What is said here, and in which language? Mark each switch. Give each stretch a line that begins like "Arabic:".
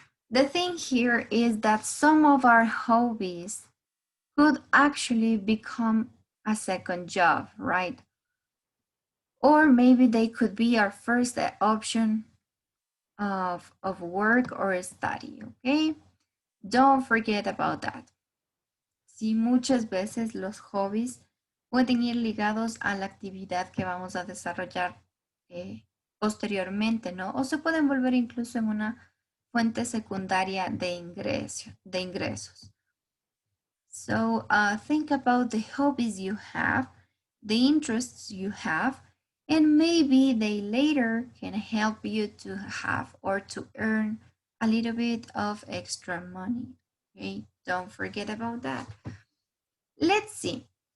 English: The thing here is that some of our hobbies could actually become a second job, right? Or maybe they could be our first option of work or study, okay? Don't forget about that.
Spanish: Sí, muchas veces los hobbies pueden ir ligados a la actividad que vamos a desarrollar posteriormente, ¿no? O se pueden volver incluso en una fuente secundaria de ingresos.
English: So think about the hobbies you have, the interests you have, and maybe they later can help you to have or to earn a little bit of extra money. Okay, don't forget about that. Let's see.